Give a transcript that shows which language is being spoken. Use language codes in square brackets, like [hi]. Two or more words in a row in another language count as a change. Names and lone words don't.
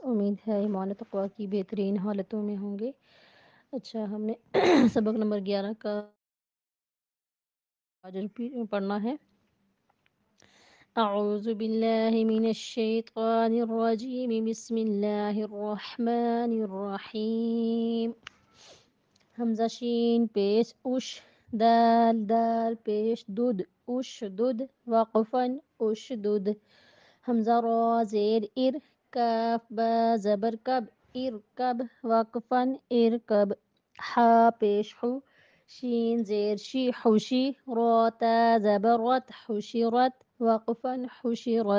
[ur] امید ہے ایمان تقویٰ کی بہترین حالتوں میں ہوں گے۔ اچھا، ہم نے سبق نمبر 11 کا آج پڑھنا ہے۔ [ar] اعوذ باللہ من الشیطان الرجیم، بسم اللہ الرحمن الرحیم۔ [ur] حمزہ شین پیش اش، دال پیش دود، اش دود، وقفن اش دود۔ حمزہ را زیر ار، کاف با زبر کب، ارکب، وقفن ارکب۔ حا پیش حو، شین زیر شی، حشی، را تا زبر رت، حشرت، وقفن حشرت۔